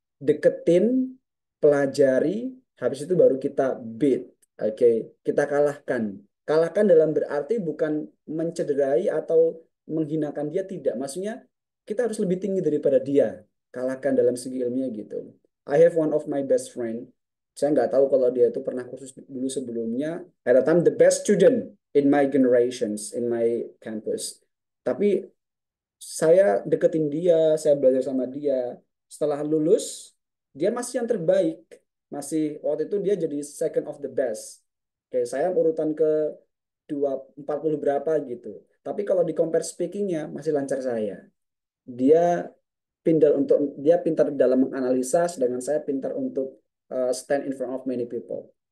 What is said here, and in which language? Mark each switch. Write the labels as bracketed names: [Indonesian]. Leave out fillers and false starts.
[Indonesian] Deketin, pelajari, habis itu baru kita beat. Oke, kita kalahkan. Kalahkan dalam berarti bukan mencederai atau menghinakan dia, tidak. Maksudnya kita harus lebih tinggi daripada dia. Kalahkan dalam segi ilmiah gitu. [English] I have one of my best friend. [Indonesian] Saya nggak tahu kalau dia itu pernah kursus dulu sebelumnya. [English] At the time the best student in my generations, in my campus. [Indonesian] Tapi saya deketin dia, saya belajar sama dia. Setelah lulus, dia masih yang terbaik. Masih waktu itu dia jadi [English] second of the best. [Indonesian] Oke, saya urutan ke 40 berapa gitu. Tapi kalau di compare speakingnya masih lancar saya. Dia dia pintar dalam menganalisa, sedangkan saya pintar untuk [English] stand in front of many people.